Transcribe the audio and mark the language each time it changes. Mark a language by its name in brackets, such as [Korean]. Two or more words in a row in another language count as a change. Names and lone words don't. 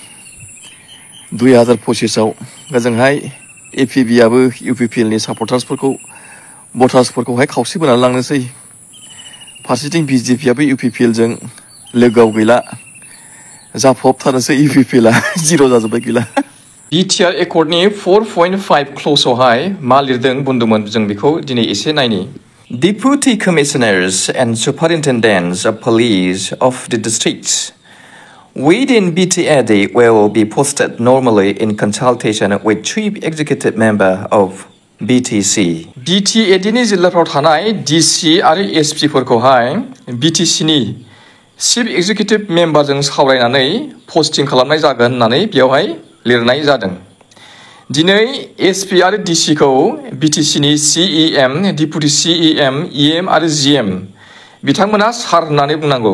[Bodo] 2025आव ओजोंहाय एपिबि आबो इउपिपिएलनि सापर्टार्सफोरखौ भटार्सफोरखौहाय खावसे बोनानै लांनोसै फारसेथिं बिजेपिआबो इउपिपिएलजों लोगोआव गैला जाफबथारनोसै इउपिपिएलआ जिर' जाजोब्बाय गैला बिटिआर एकर्डनि 4.5 क्ल'जआवहाय मा लिरदों बुंदोंमोन जों बेखौ दिनै एसे नायनि [English] Deputy Commissioners and Superintendents of Police of the districts within BTAD will be posted normally in consultation with Chief Executive Member of BTC. [Bodo] DTADनि जिल्लाफ्राव थानाय DC आरो SPफोरखौहाय BTCनि [English] chief executive [Bodo] मेम्बारजों सावरायनानै पस्टिं खालामनाय जागोन होननानै बेयावहाय लिरनाय जादों। दिनै SP आरो DCखौ BTCनि CEM, डिपुटि CEM, EM आरो GM बिथांमोना सार होननानै बुंनांगौ।